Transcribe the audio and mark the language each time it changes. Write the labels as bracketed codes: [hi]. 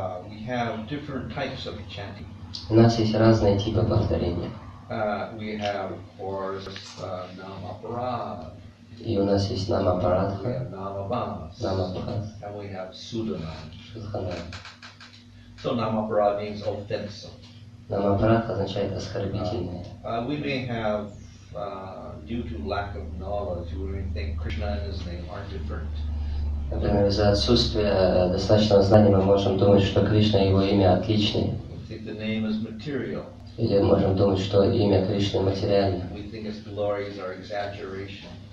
[en] We have different types of chanting. [ru] У нас есть разные типы повторения. [en] We have, of course, Namaparad. [ru] И у нас есть [en] We [ru] Намапарадха, [en] have Namabhas. [ru] Намабхас, [en] And we have Sudana. [ru] Шудхана. [en] So Namaparad means offensive. [ru] Намапарадха означает оскорбительное. [en] We may have, due to lack of knowledge, we may think Krishna and his name are different. [ru] Например, из-за отсутствия достаточного знания мы можем думать, что Кришна и его имя отличны. [en] We think the name is material. [ru] Или можем думать, что имя Кришны материально. [en] We think its glories are exaggeration.